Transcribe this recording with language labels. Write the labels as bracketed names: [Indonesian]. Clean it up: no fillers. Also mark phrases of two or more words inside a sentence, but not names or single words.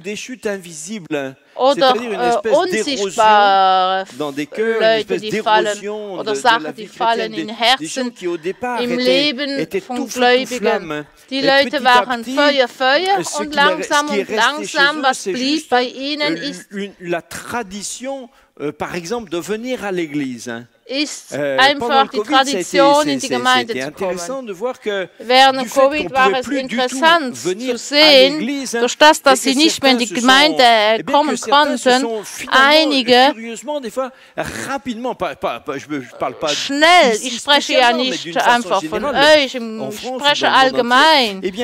[German] Oder unsichtbare Leute, die fallen, oder Sachen, die fallen in Herzen, im Leben von Gläubigen. Die Leute waren Feuer und langsam, was blieb bei ihnen, ist [French] par exemple, de venir à l'église. [German] Ist einfach die Tradition, in die Gemeinde zu kommen. Während Covid war es interessant zu sehen, durch das, dass sie nicht mehr in die Gemeinde kommen konnten, einige schnell, ich spreche ja nicht einfach von euch, ich spreche allgemein.